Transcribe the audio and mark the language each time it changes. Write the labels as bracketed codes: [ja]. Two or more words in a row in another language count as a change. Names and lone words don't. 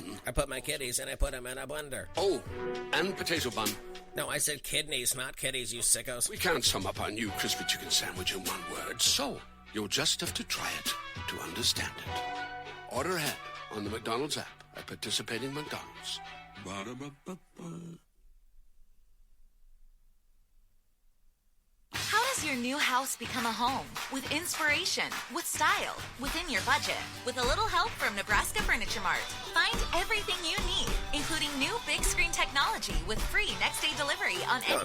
[en] I put my kidneys and I put them in a blender. Oh, and potato bun. No, I said kidneys, not kitties, you sickos. We can't sum up our new crispy chicken sandwich in one word, so you'll just have to try it to understand it. Order ahead on the McDonald's app at participating McDonald's. Ba-da-ba-ba-ba. How does your new house become a home? With inspiration, with style, within your budget. With a little help from Nebraska Furniture Mart. Find everything you need, including new big screen technology with free next day delivery on any...